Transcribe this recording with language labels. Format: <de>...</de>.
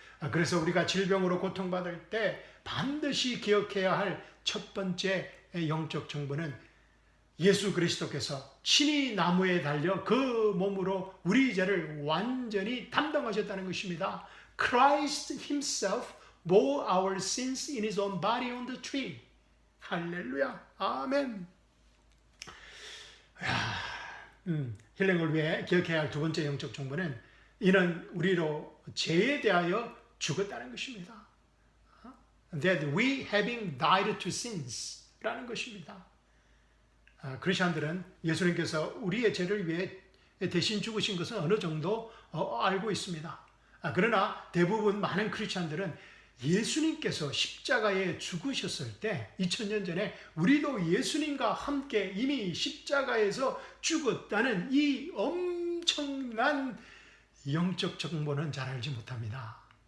<ko>그래서 우리가 질병으로 고통받을 때 반드시 기억해야 할 첫 번째 영적 정보는 예수 그리스도께서 친히 나무에 달려 그 몸으로 우리 죄를 완전히 담당하셨다는 것입니다.</ko> <en>Christ himself bore our sins in his own body on the tree.</en> <ko>할렐루야. 아멘. 힐링을 위해 기억해야 할 두 번째 영적 정보는 이는 우리로 죄에 대하여 죽었다는 것입니다.</ko> <en>That we having died to sins</en> <ko>라는 것입니다. 크리스천들은 예수님께서 우리의 죄를 위해 대신 죽으신 것은 어느 정도 알고 있습니다. 그러나 대부분 많은 크리스천들은 예수님께서 십자가에 죽으셨을 때 2000년 전에 우리도 예수님과 함께 이미 십자가에서 죽었다는 이 엄청난 영적 정보는 잘 알지 못합니다.</ko>